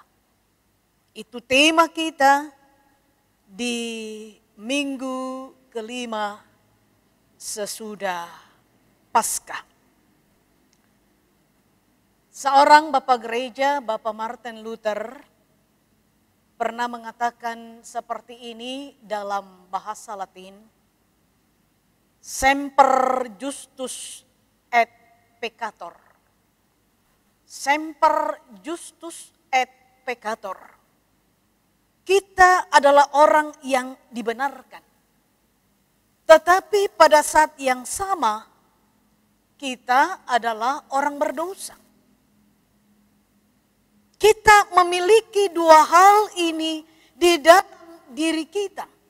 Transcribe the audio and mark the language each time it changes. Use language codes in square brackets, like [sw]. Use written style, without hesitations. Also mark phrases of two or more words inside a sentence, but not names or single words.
[id] Itu tema kita di minggu kelima sesudah Paskah. Seorang Bapak Gereja, Bapak Martin Luther, pernah mengatakan seperti ini dalam bahasa Latin, [la] semper justus et peccator. Semper justus et peccator. [id] Kita adalah orang yang dibenarkan. Tetapi pada saat yang sama, kita adalah orang berdosa. Kita memiliki dua hal ini di dalam diri kita.